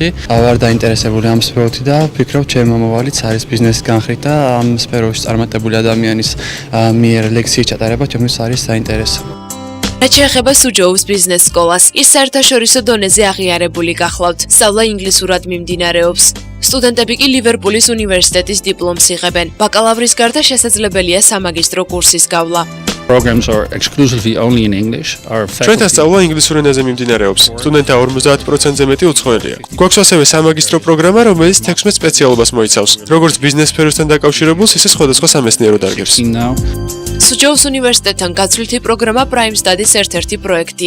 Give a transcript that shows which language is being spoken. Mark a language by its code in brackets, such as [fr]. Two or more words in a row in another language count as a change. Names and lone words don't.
[ka] ვარ დაინტერესებული ამ სფეროთი და ვფიქრობ, ჩემი მომავალიც არის ბიზნესის განხრით და ამ სფეროში წარმატებული ადამიანის მიერ ლექციის ჩატარება ჩემთვის არის საინტერესო. რაც შეეხება სუჯოუს ბიზნეს სკოლას, ის საერთაშორისო დონეზე აღიარებული გახლავთ. სწავლა ინგლისურად მიმდინარეობს. სტუდენტები კი ლივერპულის უნივერსიტეტის დიპლომს იღებენ. ბაკალავრის გარდა შესაძლებელია სამაგისტრო კურსის გავლა. [en] programs are exclusively only in English. [ka] ჩვენთან სწავლა ინგლისურ ენაზე მიმდინარეობს. სტუდენტთა 50%-ზე მეტი უცხოელია. გვაქვს ასევე სამაგისტრო პროგრამა, რომელიც 16 სპეციალობას მოიცავს, როგორც ბიზნეს სფეროსთან დაკავშირებულს, ისე სხვადასხვა სამეცნიერო დარგებს. სუჯოუს უნივერსიტეტთან გაცვლითი პროგრამა Prime Study-ს ერთ-ერთი პროექტია.